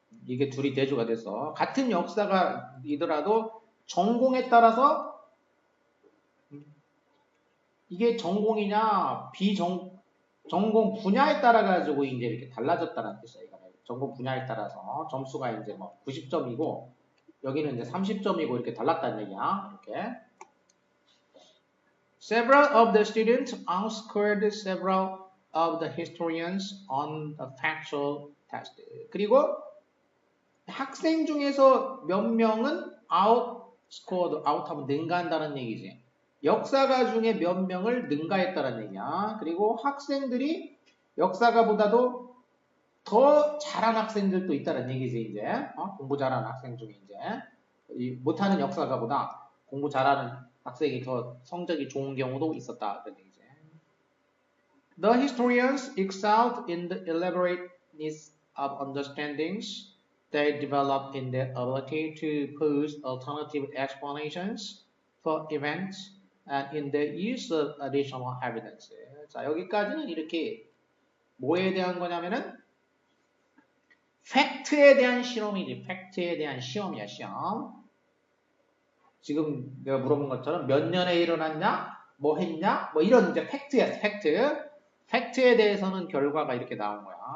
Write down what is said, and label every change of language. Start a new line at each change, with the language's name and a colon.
Korean: 이게 둘이 대조가 돼서 같은 역사가이더라도 전공에 따라서 이게 전공이냐 전공 분야에 따라 가지고 이제 이렇게 달라졌다는 뜻이야. 전공 분야에 따라서 점수가 이제 뭐 90점이고 여기는 이제 30점이고 이렇게 달랐다는 얘기야. 이렇게.
English: Several of the students outscored several of the historians on the factual test.
Korean: 그리고 학생 중에서 몇 명은 out하면 능가한다는 얘기지. 역사가 중에 몇 명을 능가했다는 얘기야. 그리고 학생들이 역사가보다도 더 잘한 학생들도 있다는 얘기지, 이제. 공부 잘하는 학생 중에 이제. 못하는 역사가보다 공부 잘하는 학생이 더 성적이 좋은 경우도 있었다. 그런 얘기지.
English: The historians excelled in the elaborateness of understandings they developed in their ability to pose alternative explanations for events and in the use of additional evidence.
Korean: 자, 여기까지는 이렇게 뭐에 대한 거냐면은 팩트에 대한 실험이지. 팩트에 대한 시험이야, 시험. 지금 내가 물어본 것처럼 몇 년에 일어났냐? 뭐 했냐? 뭐 이런 이제 팩트야, 팩트. 팩트에 대해서는 결과가 이렇게 나온 거야.